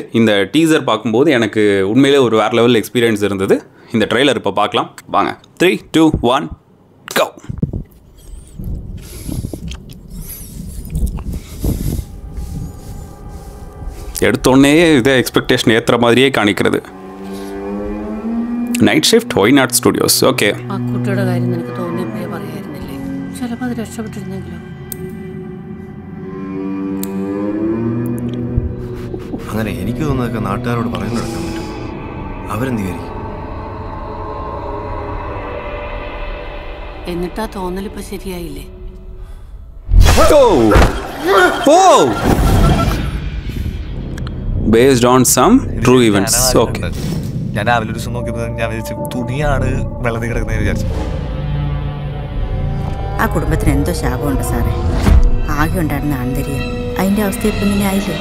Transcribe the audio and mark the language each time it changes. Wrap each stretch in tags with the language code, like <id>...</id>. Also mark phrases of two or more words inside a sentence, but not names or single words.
<ta>இந்த டீசர் பார்க்கும்போது எனக்கு உண்மையிலே ஒரு வேறு</ta> <en>level experience</en> <ta>இருந்தது. இந்த ட்ரெய்லர் இப்போ பார்க்கலாம் வாங்க.</ta> <en>3, 2, 1 go.</en> <ta>எடுத்தோடனே இதே எக்ஸ்பெக்டேஷன் ஏற்றுற மாதிரியே കാണിക്കുന്നത്.</ta> <ml>നൈറ്റ് ഷിഫ്റ്റ് വൈനാട് സ്റ്റുഡിയോസ്. ഓക്കെ, ആ കുട്ടിയുടെ കാര്യം നിനക്ക് തോന്നിയപ്പോഴേ പറയായിരുന്നില്ലേ, ചിലപ്പോൾ അത് രക്ഷപ്പെട്ടിരുന്നെങ്കിലോ. അങ്ങനെ എനിക്ക് തോന്നുന്നതൊക്കെ നാട്ടുകാരോട് പറഞ്ഞു നടക്കാൻ പറ്റും. അവരെന്ത് കയറി എന്നിട്ടാ തോന്നലിപ്പോ ശരിയായില്ലേ?</ml> <en>based on some true events. Okay,</en> <ml>ഞാൻ രാവിലെ ഒരു ദിവസം നോക്കിയപ്പോൾ ഞാൻ വിചാരിച്ചു തുണിയാണ് വെള്ളത്തിൽ കിടക്കുന്നതെന്ന് വിചാരിച്ചു. ആ കുടുംബത്തിന് എന്തോ ശാപമുണ്ട് സാറേ. ആകെ ഉണ്ടായിരുന്ന ആന്തരികം അതിൻ്റെ അവസ്ഥ ഇപ്പം ഇങ്ങനെ ആയില്ലേ?</ml>